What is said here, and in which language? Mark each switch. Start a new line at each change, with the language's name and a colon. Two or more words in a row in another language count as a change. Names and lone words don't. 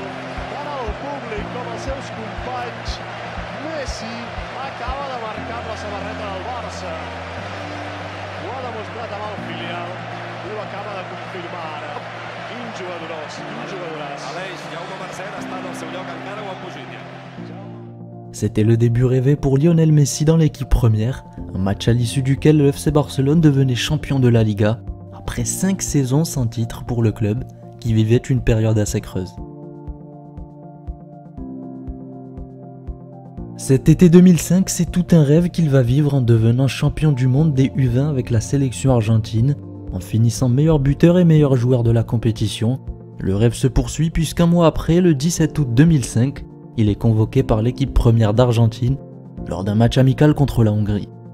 Catalan: Tant el públic com els seus companys. Messi acaba de marcar amb la samarreta del Barça. Ho ha demostrat amb el filial i ho acaba de confirmar ara. Quin jugadoràs, quin jugadoràs. Aleix, Jaume Marcet està en el seu lloc encara o en Puignya?
French: C'était le début rêvé pour Lionel Messi dans l'équipe première, un match à l'issue duquel le FC Barcelone devenait champion de la Liga, après 5 saisons sans titre pour le club, qui vivait une période assez creuse. Cet été 2005, c'est tout un rêve qu'il va vivre en devenant champion du monde des U20 avec la sélection argentine, En finissant meilleur buteur et meilleur joueur de la compétition, le rêve se poursuit puisqu'un mois après, le 17 août 2005, il est convoqué par l'équipe première d'Argentine lors d'un match amical contre la Hongrie.